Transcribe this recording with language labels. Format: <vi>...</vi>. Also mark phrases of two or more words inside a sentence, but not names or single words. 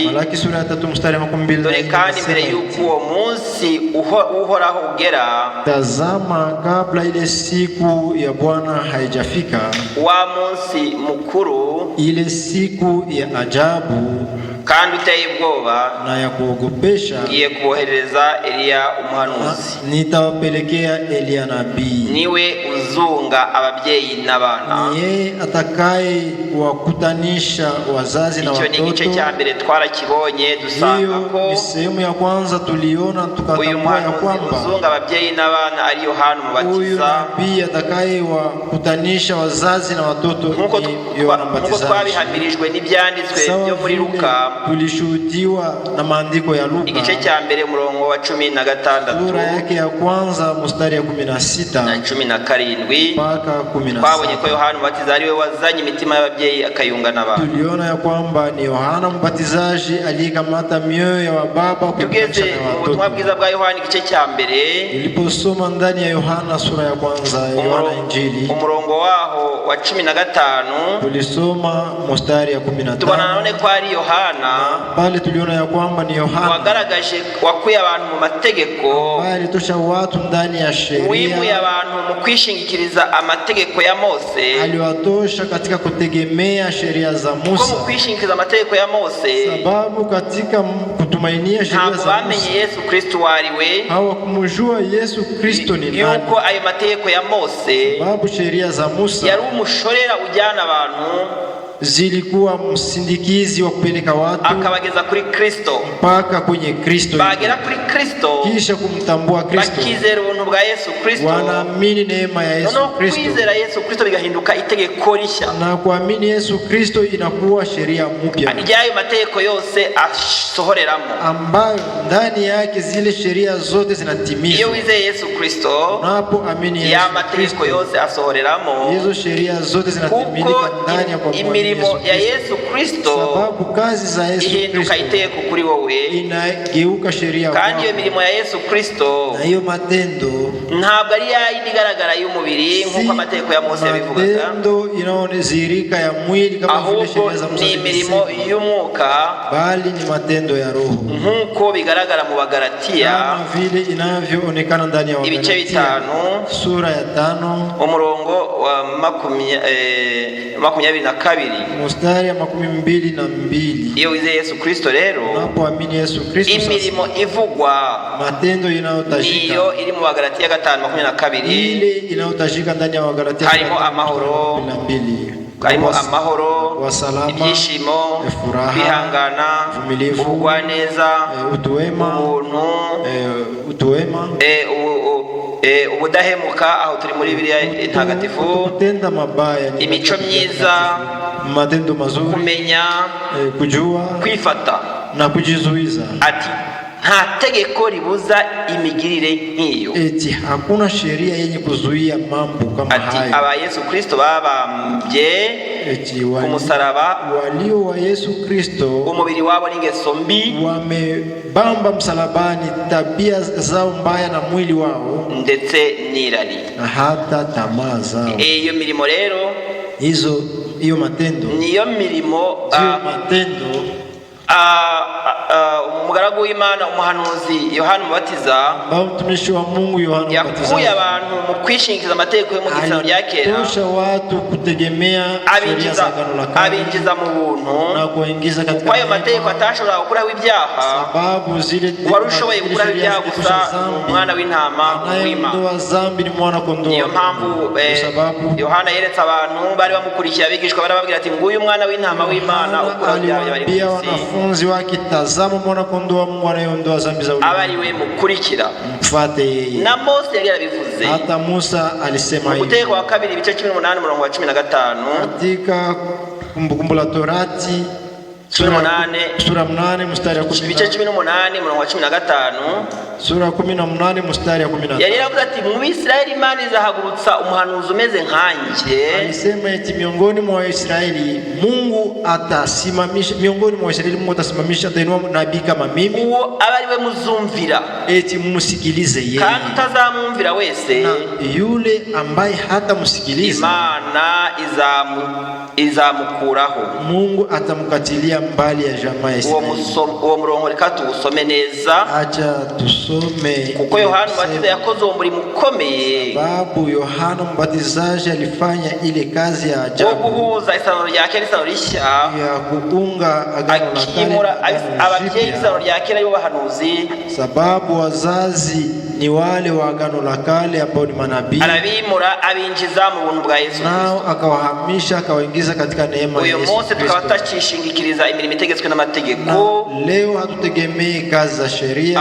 <sw>Malaki sura ya 3 mstari wa 22,</sw> <rw>dore kandi mbere y'uko uwo munsi uhoraho ugera,</rw> <sw>tazama kabla ile siku ya Bwana haijafika,</sw> <rw>wa munsi mukuru,</rw> <sw>ile siku ya ajabu</sw> <rw>kandi uteye ubwoba</rw> <sw>na ya kuogopesha,</sw> <rw>ngiye kubohereza Eliya umuhanuzi,</rw> <sw>nitawapelekea Eliya nabii,</sw> <rw>niwe uzunga ababyeyi n'abana,</rw> <sw>yeye atakaye wakutanisha wazazi na watoto.</sw> <rw>Icyo ni igice cya mbere twarakibonye, dusanga ko</rw> <sw>ni sehemu ya kwanza tuliona tukatambua ya kwamba</sw> <rw>uzunga ababyeyi n'abana ari Yohana Umubatiza.</rw> <sw>Huyu nabii atakaye wakutanisha wazazi na watoto ni Yohana Mbatizaji.</sw> <rw>Twabihamirijwe n'ibyanditswe byo muri Luka,</rw> <sw>tulishuhudiwa na maandiko ya Luka</sw> <rw>igice cya mbere umurongo wa 16</rw> <sw>sura yake ya kwanza mstari ya 16</sw> <rw>na 17</rw> <sw>mpaka 17.</sw> <rw>Twabonye ko Yohana Umubatiza ari we wazanye imitima y'ababyeyi akayunga n'abana.</rw> <sw>Tuliona ya kwamba ni Yohana Mbatizaji aliyekamata mioyo ya baba</sw> <rw>kugeza mu butumwa bwiza bwa Yohana igice cya mbere.</rw> <sw>Iliposoma ndani ya Yohana sura ya kwanza ya Yohana Injili</sw> <rw>umurongo waho wa 15</rw> <sw>tulisoma mstari ya 15,</sw> <rw>tubona none ko ari Yohana</rw> <sw>pale tuliona ya kwamba ni Yohana</sw> <rw>wagaragaje wakuye abantu mu mategeko,</rw> <sw>bali tosha watu ndani ya sheria,</sw> <rw>wimuye abantu mu kwishingikiriza amategeko ya Mose,</rw> <sw>aliwatosha katika kutegemea sheria za Musa,</sw> <rw>ko mu kwishingikiriza amategeko ya Mose,</rw> <sw>sababu katika kutumainia sheria za Musa</sw> <rw>bamenye Yesu Kristo wariwe,</rw> <sw>hawakumjua Yesu Kristo ni nani,</sw> <rw>yuko ayo mategeko ya Mose,</rw> <sw>sababu sheria za Musa</sw> <rw>yari umushorera ujyana abantu,</rw> <sw>zilikuwa msindikizi wa kupeleka watu</sw> <rw>akabageza kuri Kristo,</rw> <sw>mpaka kwenye Kristo,</sw> <rw>bagera kuri Kristo,</rw> <sw>kisha kumtambua Kristo,</sw> <rw>bakizera ubuntu bwa Yesu Kristo,</rw> <sw>wanaamini neema ya Yesu Kristo,</sw> <rw>kwizera Yesu Kristo bigahinduka itegeko rishya,</rw> <sw>na kuamini Yesu Kristo inakuwa sheria mpya,</sw> <rw>ijayo mategeko yose asohoreramo,</rw> <sw>ambayo ndani yake zile sheria zote zinatimizwa.</sw> <rw>Iyo wizeye Yesu Kristo,</rw> <sw>unapoamini Yesu</sw> <rw>ya mategeko yose asohoreramo,</rw> <sw>hizo sheria zote zinatimilika ndani ya</sw> <rw>imirimo ya Yesu Kristo,</rw> <sw>sababu kazi za Yesu Kristo</sw> <rw>itegeko kuri wowe</rw> <sw>inageuka sheria,</sw> <rw>kandi iyo mirimo ya Yesu Kristo</rw> <sw>na hiyo matendo</sw> <rw>ntabwo ari yindi igaragara y'umubiri nk'uko amategeko ya Mose yabivugaga,</rw> <sw>matendo inaonezirika ya mwili kama vile sheria za Musa,</sw> <rw>ni imirimo y'umwuka,</rw> <sw>bali ni matendo ya roho,</sw> <rw>nk'uko bigaragara mu Bagalatiya</rw> <sw>kama vile inavyoonekana ndani ya</sw> <rw>ibice 5</rw> <sw>sura ya 5</sw> <rw>umurongo wa 22</rw> <sw>mstari wa 22.</sw> <rw>Iyo wizeye Yesu Kristo rero,</rw> <sw>unapoamini Yesu Kristo,</sw> <rw>imirimo ivugwa,</rw> <sw>matendo inayotajika</sw> <rw>niyo iri mu Bagalatiya 5:22,</rw> <sw>ile inayotajika ndani ya Wagalatiya</sw> <rw>harimo amahoro, 12, harimo amahoro,</rw> <sw>wasalama,</sw> <rw>ibyishimo,</rw> <sw>furaha,</sw> <rw>kwihangana, ubugwaneza, utuwema, utuwema, ubudahemuka, aho turi muri Bibiliya Ntagatifu,</rw> <sw>kutenda mabaya,</sw> <rw>imico myiza,</rw> <sw>matendo mazuri,</sw> <rw>kumenya,</rw> <sw>kujua,</sw> <rw>kwifata</rw> <sw>na kujizuiza.</sw> <rw>Ati nta tegeko ribuza imigirire nk'iyo,</rw> <sw>eti hakuna sheria yenye kuzuia mambo kama hayo.</sw> <rw>Ati aba Yesu Kristo babambye ku musaraba,</rw> <sw>walio wa Yesu Kristo</sw> <rw>umubiri wabo n'ingeso mbi,</rw> <sw>wamebamba msalabani tabia zao mbaya na mwili wao,</sw> <rw>ndetse n'irari</rw> <sw>na hata tamaa zao.</sw> <rw>Iyo mirimo rero,</rw> <sw>hiyo matendo,</sw> <rw>niyo mirimo</rw> <sw>matendo</sw> <rw>umugaragu w'Imana umuhanuzi Yohana Umubatiza</rw> <sw>mtumishi wa Mungu Yohana Umubatiza</sw> <rw>yakuye abantu mu kwishingiza amategeko yo mu gisano rya kera,</rw> <sw>tosha watu kutegemea sheria za Agano la Kale,</sw> <rw>abinjiza mu buntu</rw> <sw>na kuingiza katika</sw> <rw>ayo mategeko atashobora gukuraho ibyaha,</rw> <sw>sababu zile</sw> <rw>wari ushoboye gukuraho ibyaha gusa umwana w'intama w'Imana. Niyo mpamvu Yohana yeretse abantu bari bamukurikiye, abigishwa barababwira ati nguyu umwana w'intama w'Imana ukuraho ibyaha bari mu isi.</rw> <sw>Wanafunzi wake, tazama mwana kondoo wa Mungu anayeondoa dhambi za ulimwengu.</sw> <rw>Abariwe mukurikira,</rw> <sw>mfuate yeye.</sw> <rw>Na Mose yari yarabivuze,</rw> <sw>hata Musa alisema hivi.</sw> <rw>Kutegeka wa 2 ibice 18 umurongo wa 15,</rw> <sw>katika Kumbukumbu la Torati sura 8 mstari wa 10,</sw> <rw>ibice 18 umurongo wa 15,</rw> <sw>sura 18 mstari wa 15.</sw> <rw>Yari yaravuze ati mu Bisirayeli Imana izahagurutsa umuhanuzi umeze nkanje.</rw> <sw>Alisema eti miongoni mwa Israeli Mungu atasimamisha, miongoni mwa Israeli Mungu atasimamisha, atainua nabii kama mimi,</sw> <rw>uwo abariwe muzumvira,</rw> <sw>eti mumusikilize yeye,</sw> <rw>kandi utazamumvira wese,</rw> <sw>na yule ambaye hata musikiliza</sw> <rw>Imana izamukuraho, Mungu</rw> <sw>atamkatilia mbali ya jamaa ya Israeli.</sw> <rw>Uwo murongo reka tuwusome neza.</rw> <sw>Acha tusome.</sw> <rw>Kuko Yohana Umubatiza yakoze umurimo ukomeye,</rw> <sw>sababu Yohana Mbatizaji alifanya ile kazi ya ajabu,</sw> <rw>guhuza isano rya kera n'isano rishya,</rw> <sw>ya kuunga Agano la Kale,</sw> <rw>ababyeyi isano rya kera yo bahanuzi,</rw> <sw>sababu wazazi ni wale wa Agano la Kale ambao ni manabii,</sw> <rw>arabimura abinjiza mu buntu bwa Yesu,</rw> <sw>nao akawahamisha akawaingiza katika neema ya Yesu.</sw> <rw>Uyu Mose tukaba tutashishingikiriza imirimo itegetswe n'amategeko,</rw> <sw>leo hatutegemei kazi za sheria,</sw>